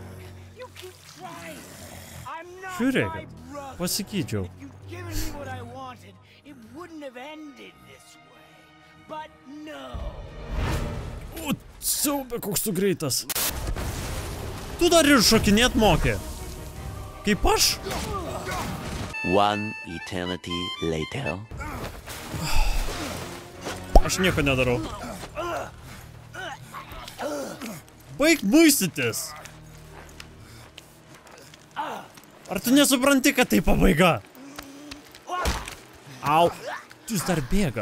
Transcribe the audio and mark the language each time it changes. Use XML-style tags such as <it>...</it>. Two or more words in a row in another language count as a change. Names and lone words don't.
<lt>Žiūrėkit, pasikeičiau. O, siaubė, koks tu greitas. Tu dar ir šokinėt mokė. Kaip aš?</lt> <en>One eternity later.</en> <lt>Aš nieko nedarau. Baik muistytis. Ar tu nesupranti, kad tai pabaiga? Au. Jis dar bėga.</lt>